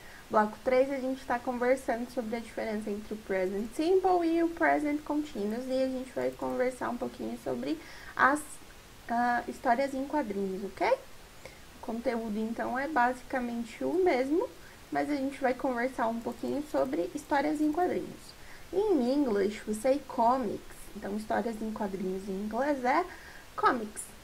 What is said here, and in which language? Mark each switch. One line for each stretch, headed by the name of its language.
Portuguese: Bloco 3 a gente está conversando sobre a diferença entre o present simple e o present continuous e a gente vai conversar um pouquinho sobre as histórias em quadrinhos, ok? O conteúdo então é basicamente o mesmo, mas a gente vai conversar um pouquinho sobre histórias em quadrinhos. Em
English: English, we say comics.
Portuguese: Então, histórias em quadrinhos em inglês é comics.